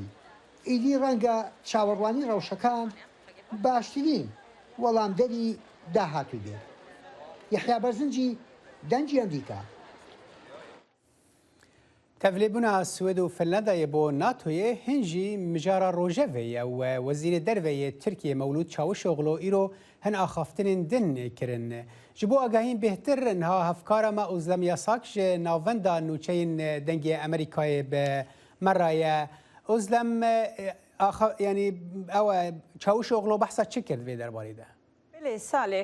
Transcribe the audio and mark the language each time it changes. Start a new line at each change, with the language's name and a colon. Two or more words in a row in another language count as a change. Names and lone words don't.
Central Kurdish: ئیدی ڕەنگە چاوەڕوانی ڕەوشەکان باشترین وەڵامدەری داهاتوو بێت. یەحیا بەرزنجی دەنجی ئەمریکا.
Kurdish: تەڤلێبوونا سوێد و فنلەندایە بۆ ناتۆیە هێنجی مژارە ڕۆژەڤەیە و وەزیرە دەرڤەیە تورکیە مەولود چاوشۆغڵۆ ئیرۆ هەن ئاخافتنên din kirin. Ji bo agahîn bêhtir niha hevkara me Özlem Yasak ji navenda nûçeyên dengê Amerîkayê bi me ye. Özlem yanî ew çavuşoğlu behsa çi kir vê derbarê de? Belê Salih.